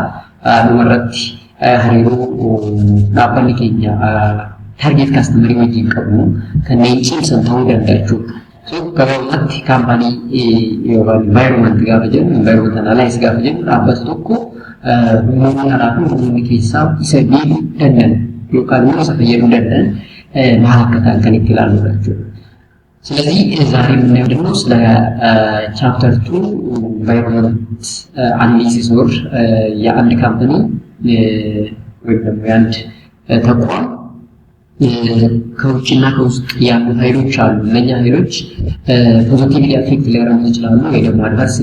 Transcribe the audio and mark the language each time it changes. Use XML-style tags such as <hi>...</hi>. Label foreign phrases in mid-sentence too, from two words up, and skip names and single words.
<om>Dhumarratti hariiroo dhaabbanni keenya</om> <en>target customer</en> <om>wajjin qabu kanneen cimsan ta'uu danda'a jechuudha. So gabaabumatti kaampaanii environment gaafa jennu</om> <en>environment analysis</en> <om>gaafa jennu dhaabbata tokko humnoonni alaa fi humnoonni keessaa isa miidhuu danda'an yookaan immoo isa fayyaduu danda'an maal akka ta'an kan itti ilaalludha jechuudha.</om> <am>ስለዚህ ዛሬ የምናየው ደግሞ ስለ</am> <en>chapter 2 environment analysis</en> <am>ወር የአንድ ካምፓኒ ወይም ደግሞ የአንድ ተቋም ከውጭና ከውስጥ ያሉ ኃይሎች አሉ። እነኛ ኃይሎች</am> <en>positively affect</en> <am>ሊያደርጉ ይችላሉ ወይ ደግሞ አድቨርስሊ</am>